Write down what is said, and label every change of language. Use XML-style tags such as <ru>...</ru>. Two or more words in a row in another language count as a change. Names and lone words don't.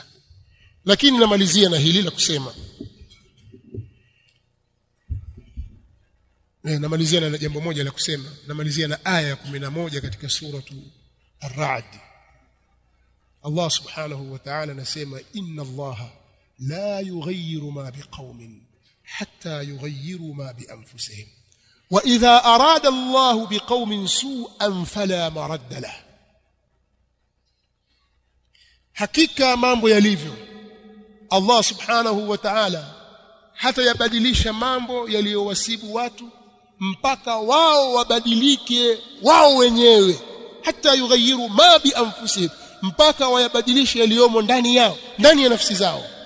<sw>Lakini namalizia na hili la kusema, namalizia na jambo moja la kusema, namalizia na aya ya 11 katika suratu Ar-Ra'd.</sw> <ar>الله سبحانه وتعالى anasema, إن الله لا يغير ما بقوم حتى يغيروا ما بأنفسهم وإذا أراد الله بقوم سوءا فلا مرد له.</ar> <sw>Hakika mambo yalivyo,</sw> <ar>الله سبحانه وتعالى</ar> <sw>hata yabadilisha mambo yaliyowasibu watu mpaka wao wabadilike wao wenyewe,</sw> <ar>حتى يغيروا ما بأنفسهم,</ar> <sw>mpaka wayabadilishe yaliyomo ndani yao, ndani ya nafsi zao.</sw>